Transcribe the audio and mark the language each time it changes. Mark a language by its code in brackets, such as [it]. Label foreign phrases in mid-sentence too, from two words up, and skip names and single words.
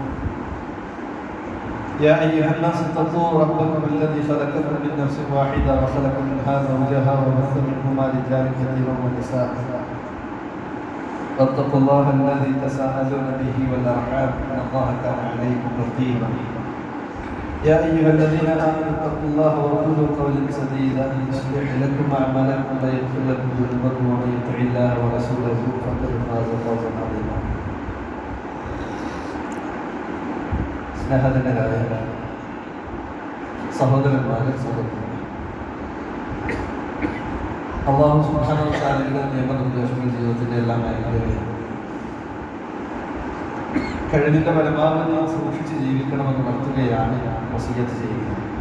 [ar] يا أيها الناس اتقوا ربكم الذي خلقكم من نفس واحدة وخلق منها زوجها وبث منهما رجالا كثيرا ونساء واتقوا الله الذي تساءلون به والأرحام إن الله كان عليكم رقيبا. يا أيها الذين آمنوا اتقوا الله وقولوا قولا سديدا يصلح لكم أعمالكم ويغفر لكم ذنوبكم ومن يطع الله ورسوله فقد فاز فوزا عظيما. [ml] സ്നേഹധന്യരായ സഹോദരന്മാരെ, സഹോദരന്മാരെ, അല്ലാഹു [ar] سبحانه وتعالى [ml] നിയമനിർദ്ദേശങ്ങൾ ജീവിതത്തിൻ്റെ എല്ലാ മേഖലകളിലും കഴിവിൻ്റെ പരമാവധി സൂക്ഷിച്ച് ജീവിക്കണമെന്ന് നടത്തുകയാണ് വസിയ്യത്ത് ചെയ്യുന്നത്.